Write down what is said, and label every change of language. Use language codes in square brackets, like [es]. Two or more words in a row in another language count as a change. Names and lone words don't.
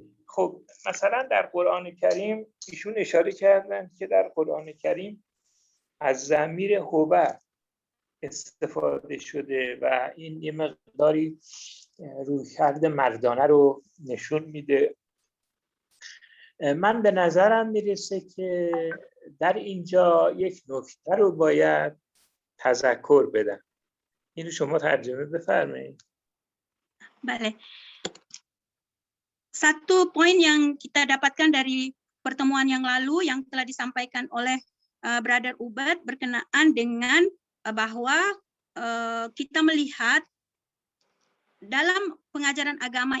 [fa] خب مثلا در قرآن کریم ایشون اشاره کردن که در قرآن کریم از ضمیر هو استفاده شده و این یه مقداری رویکرد مردانه رو نشون میده. من به نظرم میرسه که در اینجا یک نکته رو باید تذکر بدم. اینو شما ترجمه بفرمایید. Bale. [id] Satu poin yang kita dapatkan dari pertemuan yang lalu yang telah disampaikan oleh Brother Ubed berkenaan dengan bahwa kita melihat dalam pengajaran agama